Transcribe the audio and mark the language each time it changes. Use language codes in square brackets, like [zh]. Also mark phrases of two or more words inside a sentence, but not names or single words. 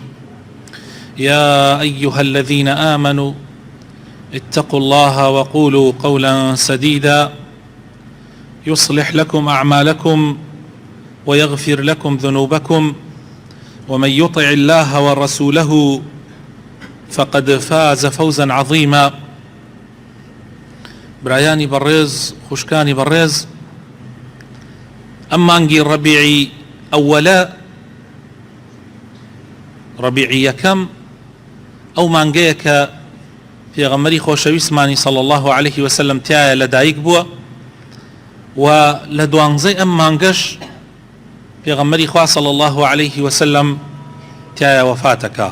[ar] يا أيها الذين آمنوا اتقوا الله وقولوا قولا سديدا يصلح لكم أعمالكم ويغفر لكم ذنوبكم، ومن يطع الله ورسوله فقد فاز فوزا عظيما. [ckb] برایانی بەڕێز خوشکانی بەڕێز، ئەم مانگی ڕەبیعی ئەوەلە، ڕەبیعی یەکەم، ئەو مانگەیە کە پێغەمبەری خۆشەویستمانی [ar] صلی الله عليه وسلم [ckb] تایە لەدایک بووە، و لە دوانزەی ئەم مانگەش پێغەمبەری خوا [ar] صلی الله عليه وسلم [ckb] تایە وەفاتەکە.